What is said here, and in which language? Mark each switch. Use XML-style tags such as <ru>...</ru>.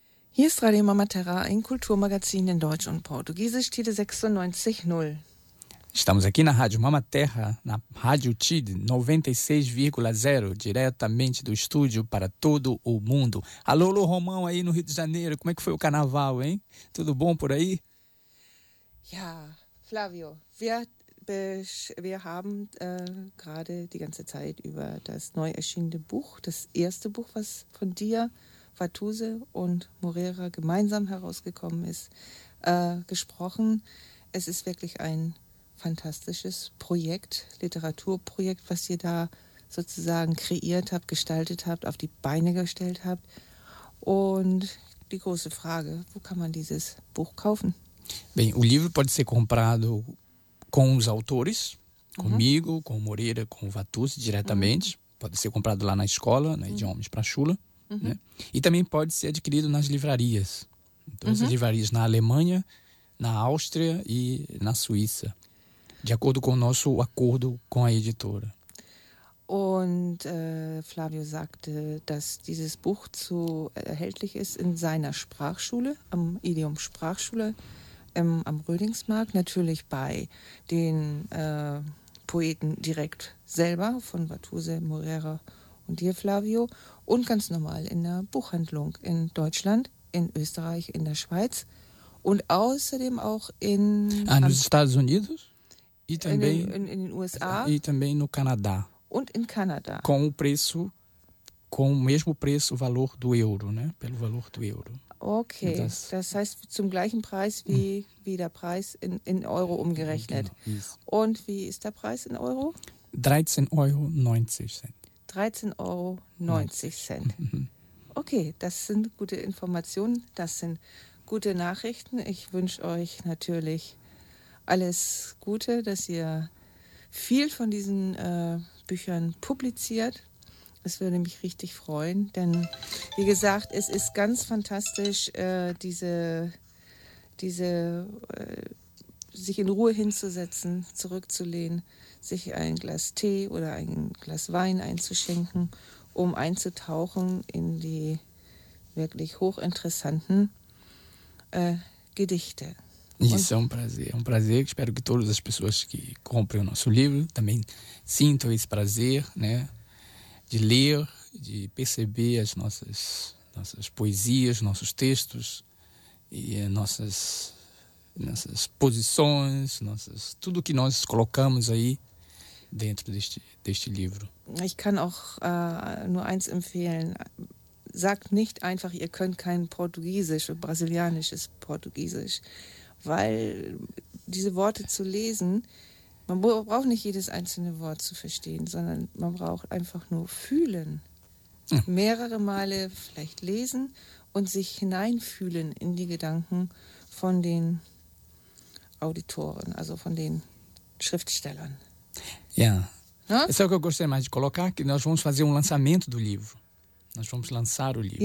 <de>Hier ist Radio Mama Terra, ein Kulturmagazin in Deutsch und Portugiesisch, Tide 96.0.</de> <pt>Estamos aqui na Rádio Mama Terra, na Rádio TID 96,0, diretamente do estúdio para todo o mundo. Alô, alô, Romão aí no Rio de Janeiro, como é que foi o carnaval, hein? Tudo bom por aí?</pt> <de>Ja, Flavio, wir haben gerade die ganze Zeit über das neu erschienene Buch, das erste Buch, was von dir, Fatuse und Moreira gemeinsam herausgekommen ist, gesprochen. Es ist wirklich ein fantastisches Projekt, Literaturprojekt, was ihr da sozusagen kreiert habt, gestaltet habt, auf die Beine gestellt habt. Und die große Frage, wo kann man dieses Buch kaufen?</de> <pt>Bem, o livro pode ser comprado com os autores, comigo, com o Moreira, com o Fatuse diretamente. Pode ser comprado lá na escola, na Idiomas para Chula. Né? E também pode ser adquirido nas livrarias. Então, as livrarias na Alemanha, na Áustria e na Suíça. De acordo com o nosso acordo com a editora.</pt> <de>Und Flavio sagte, dass dieses Buch zu erhältlich ist in seiner Sprachschule, am Idiom Sprachschule am Rödingsmarkt, natürlich bei den Poeten direkt selber von Fatuse, Moreira und dir, Flavio, und ganz normal in der Buchhandlung in Deutschland, in Österreich, in der Schweiz und außerdem auch in den</de> <pt>Estados Unidos. E também</pt> <de>in USA.</de> <pt>E também no Canadá.</pt> <de>Und in Canada.</de> <pt>Com o preço, com o mesmo preço, o valor do euro, né? Pelo valor do euro.</pt> <de>Okay, das heißt zum gleichen Preis wie der Preis in Euro umgerechnet. Genau, und wie ist der Preis in Euro? 13,90 €. 13,90 €. Okay, das sind gute Informationen, das sind gute Nachrichten. Ich wünsche euch natürlich alles Gute, dass ihr viel von diesen Büchern publiziert. Es würde mich richtig freuen, denn wie gesagt, es ist ganz fantastisch, sich in Ruhe hinzusetzen, zurückzulehnen, sich ein Glas Tee oder ein Glas Wein einzuschenken, um einzutauchen in die wirklich hochinteressanten Gedichte.</de> <pt>Isso é um prazer, espero que todas as pessoas que comprem o nosso livro também sintam esse prazer, né, de ler, de perceber as nossas poesias, nossos textos e nossas posições, nossas, tudo que nós colocamos aí dentro deste livro.</pt> <de>Ich kann auch nur eins empfehlen. Sagt nicht einfach, ihr könnt kein Portugiesisch oder brasilianisches Portugiesisch. Weil diese Worte zu lesen, man braucht nicht jedes einzelne Wort zu verstehen, sondern man braucht einfach nur fühlen. Mehrere Male vielleicht lesen und sich hineinfühlen in die Gedanken von den Autoren, also von den Schriftstellern. Ja. Yeah.</de> <pt>Isso é o que eu gostaria mais de colocar, que nós vamos fazer lançamento do livro. Nós vamos lançar o livro.</pt>